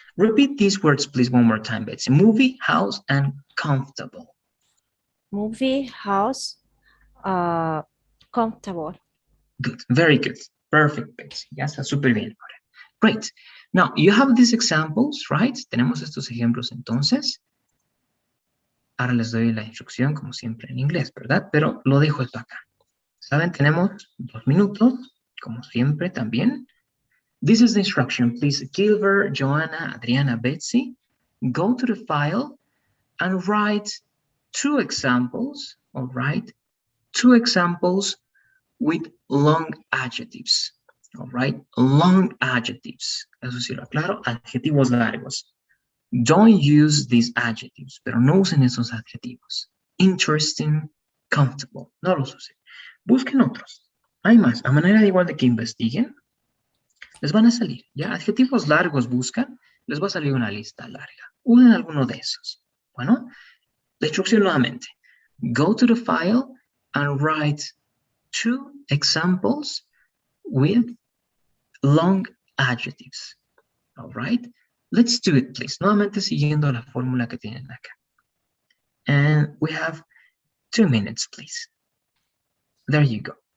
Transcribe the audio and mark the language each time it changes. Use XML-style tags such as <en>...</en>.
<en>Repeat these words, please, one more time, Betsy. Movie, house, and comfortable. Movie, house, comfortable. Good. Very good. Perfect, Betsy.</en> <es>Ya está súper bien.</es> <en>Great. Now, you have these examples, right?</en> <es>Tenemos estos ejemplos entonces. Ahora les doy la instrucción, como siempre, en inglés, ¿verdad? Pero lo dejo esto acá. ¿Saben? Tenemos 2 minutos, como siempre, también.</es> <en>This is the instruction. Please, Gilbert, Joanna, Adriana, Betsy, go to the file and write 2 examples, all right? 2 examples with long adjectives, all right? Long adjectives.</en> <es>Eso sí lo aclaro, adjetivos largos.</es> <en>Don't use these adjectives,</en> <es>pero no usen esos adjetivos. Interesting, comfortable, no los usen. Busquen otros. Hay más, a manera de igual de que investiguen, les van a salir, ¿ya? Adjetivos largos buscan, les va a salir una lista larga. Usen alguno de esos. Bueno, la instrucción nuevamente.</es> <en>Go to the file and write 2 examples with long adjectives. All right? Let's do it, please.</en> <es>Nuevamente siguiendo la fórmula que tienen acá.</es> <en>And we have 2 minutes, please. There you go.</en>